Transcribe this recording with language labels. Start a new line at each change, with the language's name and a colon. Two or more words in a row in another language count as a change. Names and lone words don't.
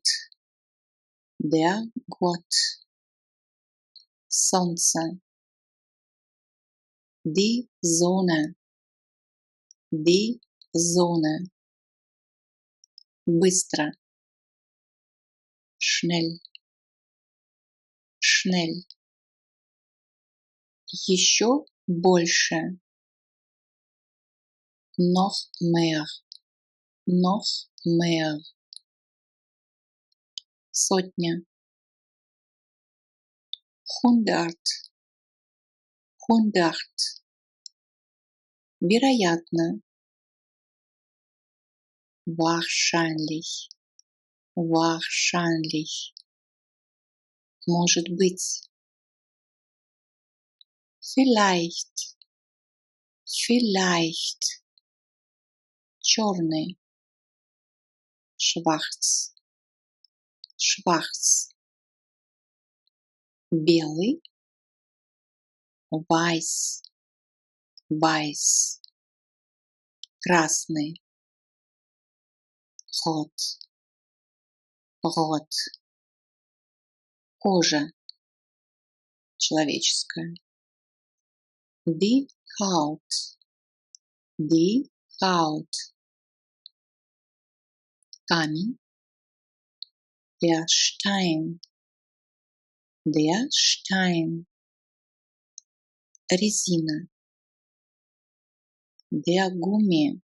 German: Der Gott. Солнце. Die Sonne. Die Sonne. Быстро. Schnell. Schnell.
Russian: Еще больше.
German: Noch mehr. Noch mehr. Сотня. Hundert. Hundert. Вероятно. Wahrscheinlich. Wahrscheinlich.
Russian: Может быть.
German: Vielleicht. Vielleicht. Черный. Schwarz. Schwarz. Белый. Weiß. Weiß. Красный. Rot. Rot.
Russian: Кожа. Человеческая.
German: Die Haut. Die Haut. Камень. Der Stein. Der Stein. Резина. Der Gummi.